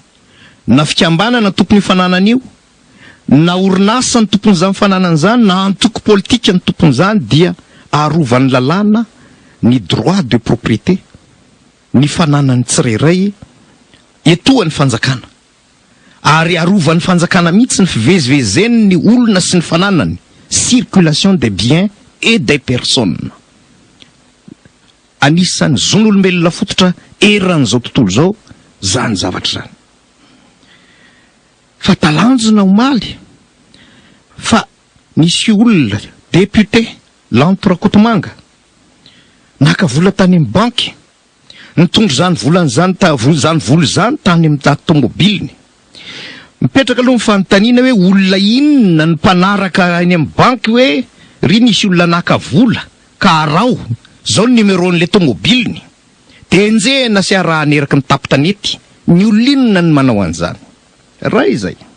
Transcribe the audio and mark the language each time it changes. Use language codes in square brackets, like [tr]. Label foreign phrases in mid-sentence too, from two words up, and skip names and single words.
[mg] na fikambanana tompony fananany io na orinasa ny tompon'izany fananany zany na antoko politika ny tompon'izany dia arovany lalàna ny [fr] droit de propriété [mg] ny fananany tsirairay etoan'ny fanjakana ary arovany fanjakana mihitsy ny fivezivezeny ny olona sy ny fananany [fr] circulation des biens et des personnes. [mg] Anisan'ny zon'olombelona fototra eran'izao tontolo zao zany zavatra zany fa talanjona omaly fa nisy olona député Lanto Rakotomanga naka vola tany amin'ny banky nitondro zany volany zany zany vola zany tany amin'ny tômôbiliny mipetraka aloha mifanontaniana hoe olona inona ny mpanaraka any amin'ny banky hoe ry nisy olona naka vola ka arao zao ny numéron'le tômôbiliny dia enjehana sy arahany eraky ny tapitanety ny olona ny manao an'izany raha izay